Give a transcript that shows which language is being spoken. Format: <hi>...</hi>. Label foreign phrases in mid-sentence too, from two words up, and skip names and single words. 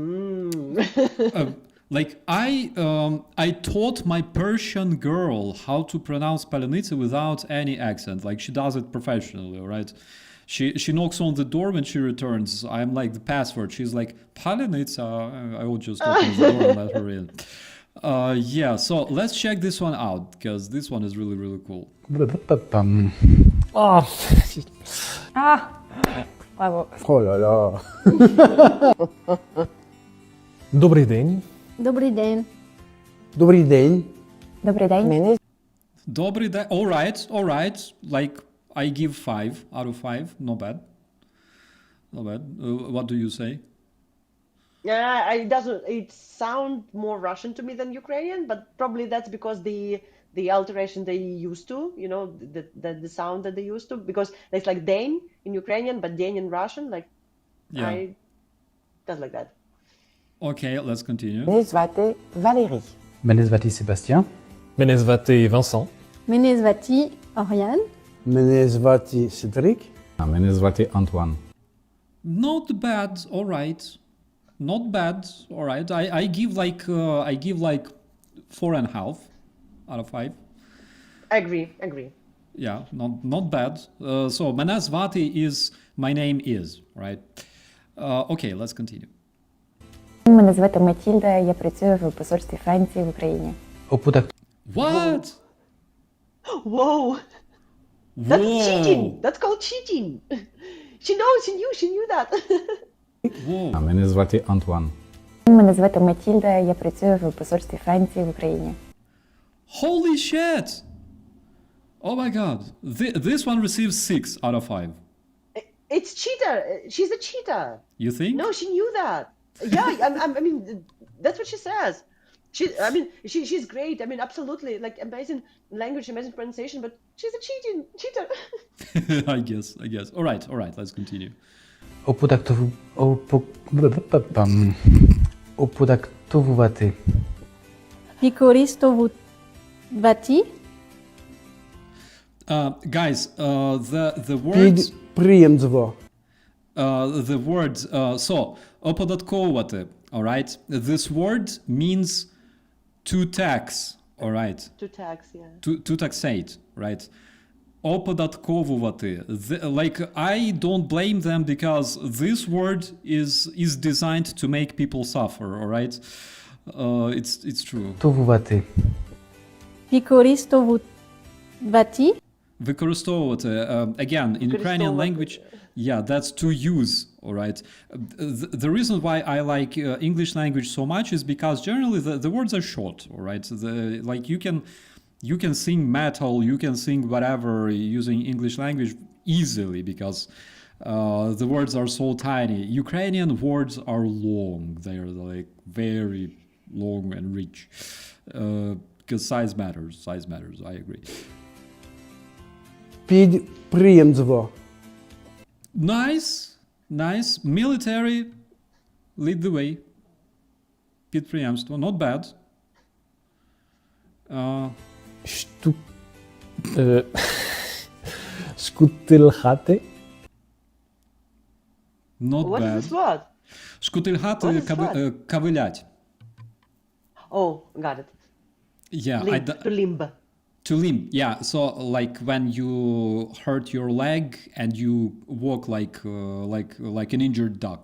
<en>Like I taught my Persian girl how to pronounce palyanytsa without any accent. Like she does it professionally, right? She knocks on the door when she returns. I'm like the password. She's like palyanytsa. I will just open the door and let her in. Yeah, so let's check this one out because this one is really, really cool. Bravo.</en> <fr>Oh là là.</fr> <uk>Добрий день. Добрий день. Добрий день. Добрий день.</uk> <en>Добрий day. All right. Like I give 5 out of 5. Not bad. Not bad. What do you say? Yeah, it sound more Russian to me than Ukrainian, but probably that's because the alteration they used to, you know, the sound that they used to, because it's like Dane in Ukrainian, but Dane in Russian, like Yeah. that's like that. Okay, let's continue.</en> <uk>Мене звати Валерій. Мене звати Себастьян. Мене звати Вансан. Мене звати Оріан. Мене звати Седрик. Мене звати Антуан.</uk> <en>Not bad. All right. Not bad. All right. I give like 4.5 out of 5. Agree. Yeah, not bad. So</en> <uk>мене звати</uk> <en>is my name is, right? Okay, let's continue.</en> <uk>Мене звати Матільда, я працюю в посольстві Франції в Україні.</uk> <en>What? Whoa, that's Whoa. cheating. That's called cheating. She knows. She knew that. Whoa.</en> <uk>Мене звати Антуан. Мене звати Матільда, я працюю в посольстві Франції в Україні.</uk> <en>Holy shit! Oh my god. This one receives 6 out of 5. It's cheater. She's a cheater. You think? No, she knew that. Yeah, I mean, that's what she says. She's great. I mean, absolutely, like amazing language, amazing pronunciation, but she's a cheater. I guess. All right, let's continue.</en> <uk>Оподатковувати. Використовувати.</uk> <en>Guys, the words...</en> <uk>Підприємство.</uk> <en>The word, so, оподатковувати, all right? This word means to tax, all right? To tax, yeah. To taxate, right? Оподатковувати. Like, I don't blame them because this word is designed to make people suffer, all right? It's true.</en> <uk>Товувати. Використовувати. Використовувати.</uk> <en>Again, in Ukrainian language, yeah, that's to use, all right? The reason why I like English language so much is because generally the words are short, all right? Like you can sing metal, you can sing whatever using English language easily because The words are so tiny. Ukrainian words are long. They're like very long and rich. Because size matters. Size matters. I agree.</en> <uk>Підприємство.</uk> <en>Nice. Nice. Military. Lead the way. Підприємство. Not bad.</en> <uk>Шту... Шкутилхати.</uk> <en>Not What bad. is this word?</en> <uk>Шкутильгати</uk> <en>What is that?</en> <ru>кавилять.</ru> <en>Oh, got it. Yeah, Limb, to limb. to limp. Yeah, so like when you hurt your leg and you walk like an injured duck.</en>